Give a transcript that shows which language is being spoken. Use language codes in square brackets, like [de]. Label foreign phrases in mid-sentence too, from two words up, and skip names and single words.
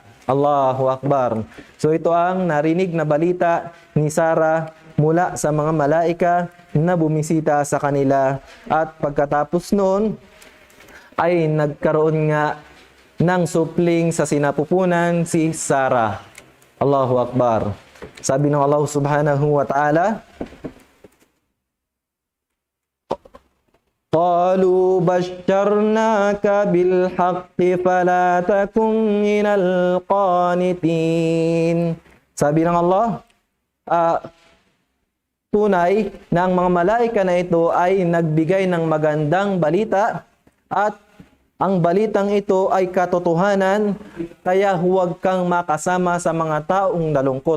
[ar] الله أكبر. [tl] So ito ang narinig na balita ni Sarah mula sa mga malaika na bumisita sa kanila. At pagkatapos noon ay nagkaroon nga ng supling sa sinapupunan si Sarah. [ar] الله أكبر. [tl] Sabi ng Allah [ar] سبحانه وتعالى قالوا بشرناك بالحق فلا تكن من القانطين. [tl] Sabi ng Allah, tunay na ang mga malaika na ito ay nagbigay ng magandang balita at ang balitang ito ay katotohanan, kaya huwag kang makasama sa mga taong nalungkot.